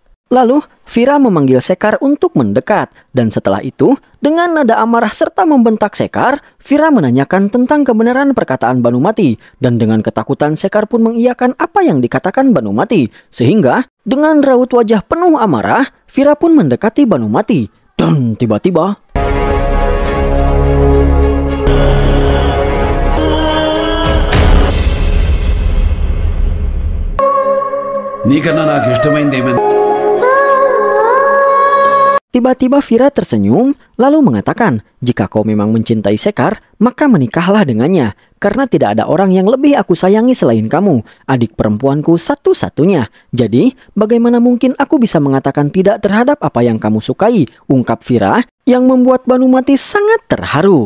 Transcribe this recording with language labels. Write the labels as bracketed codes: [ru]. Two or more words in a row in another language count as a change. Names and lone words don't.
[id] Lalu, Vira memanggil Sekar untuk mendekat, dan setelah itu, dengan nada amarah serta membentak Sekar, Vira menanyakan tentang kebenaran perkataan Banumati, dan dengan ketakutan Sekar pun mengiyakan apa yang dikatakan Banumati, sehingga dengan raut wajah penuh amarah, Vira pun mendekati Banumati, dan tiba-tiba... [te] నీకన్నా నాకు ఇష్టమైంది ఏమని? [id] Tiba-tiba Vira tersenyum, lalu mengatakan, jika kau memang mencintai Sekar, maka menikahlah dengannya, karena tidak ada orang yang lebih aku sayangi selain kamu, adik perempuanku satu-satunya. Jadi, bagaimana mungkin aku bisa mengatakan tidak terhadap apa yang kamu sukai, ungkap Vira, yang membuat Banumati sangat terharu.